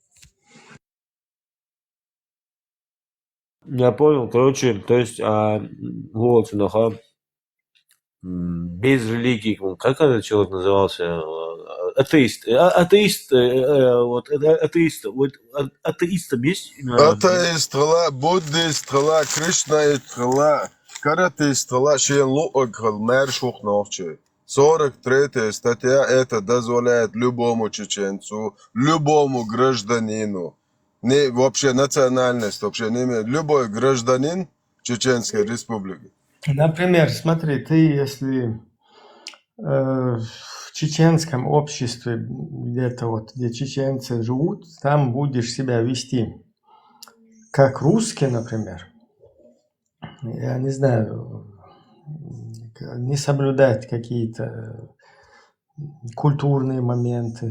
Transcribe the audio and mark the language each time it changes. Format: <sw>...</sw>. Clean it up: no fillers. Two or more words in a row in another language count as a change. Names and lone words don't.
<ru>Я понял, короче, то есть без религии, как этот человек назывался? Атеист есть? Атеист, буддист, Кришнаист, каратист,</ru> <ce>шен луок, мэр шух новче.</ce> <ru>43 статья это дозволяет любому чеченцу, любому гражданину, не вообще национальность, вообще не имеет, любой гражданин Чеченской Республики. Например, смотри, ты если в чеченском обществе, где-то вот, где чеченцы живут, там будешь себя вести как русский, например, я не знаю, не соблюдать какие-то культурные моменты.</ru>